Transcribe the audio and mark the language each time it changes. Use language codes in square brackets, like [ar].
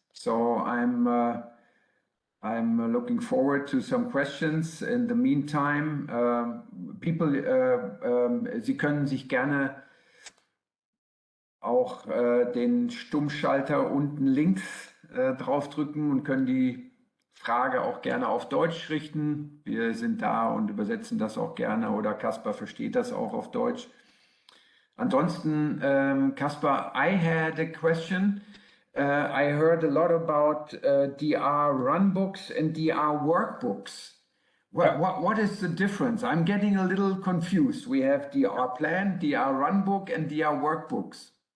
[en] So I'm looking forward to some questions. In the meantime, [de] Sie können sich gerne auch den Stummschalter unten links draufdrücken und können die Frage auch gerne auf Deutsch richten. Wir sind da und übersetzen das auch gerne, oder Caspar versteht das auch auf Deutsch. [en] Ansonsten, Caspar, I had a question. I heard a lot about DR runbooks and DR workbooks. What is the difference? I'm getting a little confused. We have DR plan, DR runbook, and DR workbooks.